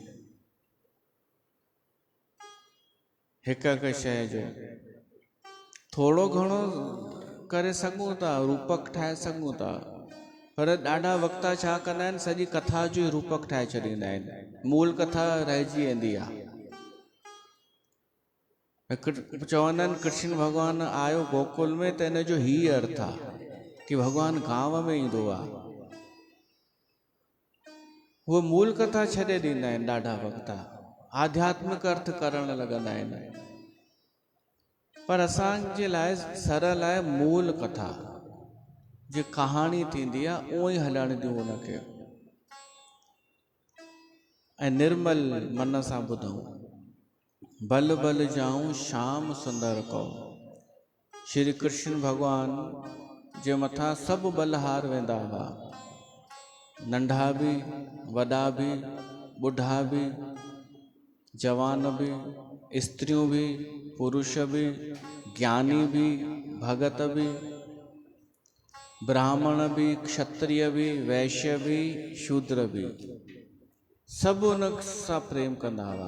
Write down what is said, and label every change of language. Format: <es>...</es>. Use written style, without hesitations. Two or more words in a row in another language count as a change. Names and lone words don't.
<sd>हिकु हिकु शइ जो थोरो घणो करे सघूं था, रूपक ठाहे सघूं था, पर ॾाढा वक्ता छा कंदा आहिनि, सॼी कथा जो ई रूपक ठाहे छॾींदा आहिनि, मूल कथा रहिजी वेंदी आहे। चवंदा आहिनि कृष्ण भॻवानु आयो गोकुल में त इन जो ही अर्थ आहे कि भॻवानु गांव में ईंदो आहे। उहो मूल कथा छॾे ॾींदा आहिनि ॾाढा वक्ता, आध्यात्मिक अर्थ करणु लॻंदा आहिनि। पर असांजे लाइ सरल आहे मूल कथा, जी कहाणी थींदी आहे उहो ई हलण ॾियूं उनखे, ऐं निर्मल मन सां ॿुधूं।</sd> <hi>बल बल जाऊं श्याम सुंदर को।</hi> <sd>श्री कृष्ण भॻवानु जे मथां सभु बलहार वेंदा हुआ, नंढा बि, वॾा बि, ॿुढा बि, जवान बि, स्त्रियूं बि, पुरुष बि, ज्ञानी बि, भगत बि, ब्राह्मण बि, क्षत्रिय बि, वैश्य बि, शूद्र बि, सभु उन सां प्रेम कंदा हुआ।</sd>